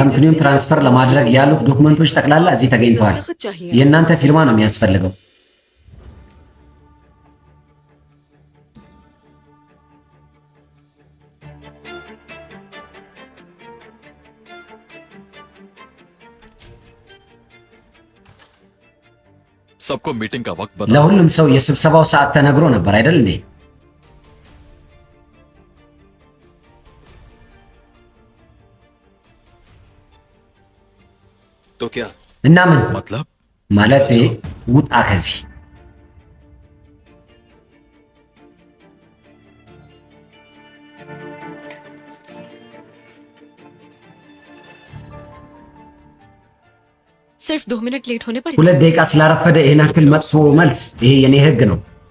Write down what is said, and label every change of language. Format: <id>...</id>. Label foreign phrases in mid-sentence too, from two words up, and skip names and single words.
<am>ካምፕኒውን ትራንስፈር ለማድረግ ያሉት ዶክመንቶች ጠቅላላ እዚህ ተገኝተዋል።</am> <ur>दस्तखत चाहिए।</ur> <am>የእናንተ ፊርማ ነው የሚያስፈልገው።</am> <ur>सबको मीटिंग का वक्त बता।</ur> <am>ለሁሉም ሰው የስብሰባው ሰዓት ተነግሮ ነበር አይደል እንዴ?</am> <ur>तो क्या?</ur> <am>እና ምን</am> <ur>मतलब</ur> <am>ማለት ውጣ ከዚህ።</am> <ur>सिर्फ 2 मिनट लेट होने पर</ur> <am>ሁለት ደቂቃ ስላረፈደ ይህን ያክል መጥፎ መልስ? ይሄ የኔ ህግ ነው።</am>